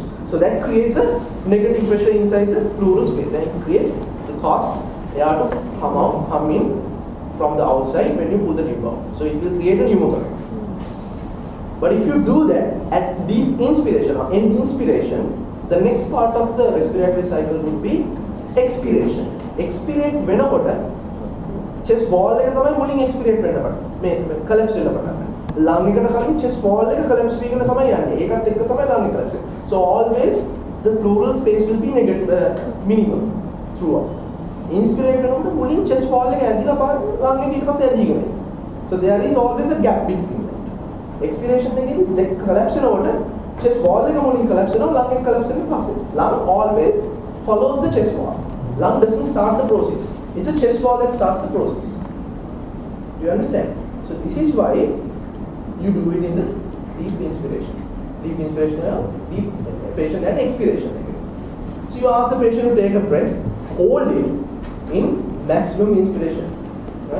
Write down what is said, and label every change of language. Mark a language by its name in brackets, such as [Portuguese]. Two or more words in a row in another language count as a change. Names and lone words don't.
[English] So that creates a negative pressure inside the pleural space, and it creates the cause air to come in from the outside when you pull the tube out. So it will create a pneumothorax. But if you do that at deep inspiration or end inspiration, the next part of the respiratory cycle will be expiration. [Sinhala] Expirate වෙනකොට [English] chest wall [Sinhala] එක තමයි මුලින් expirate වෙන්න මේ collapse වෙන්න පටන් ගන්නවා. lung එකට කලින් [English] chest wall [Sinhala] එක collapse වෙගෙන තමයි යන්නේ. ඒකත් එක්ක තමයි lung එක collapse වෙන්නේ. [English] So always the pleural space will be negative minimum throughout. [Sinhala] Inspirate වෙනකොට මුලින් [English] chest wall [Sinhala] එක ඇදිලා බලන්න lung එක ඊට පස්සේ ඇදීගෙන එනවා. [English] So there is always a gap between that. [Sinhala] Expiration එකේදී collapse වෙනකොට [English] chest wall [Sinhala] එක මුලින් collapse වෙනවා, lung එක collapse වෙන පස්සේ. [English] Lung always follows the chest wall. Lung doesn't start the process. It's a chest wall that starts the process. Do you understand? So this is why you do it in the deep inspiration. Deep inspiration, deep patient and expiration. So you ask the patient to take a breath, hold it in maximum inspiration, right?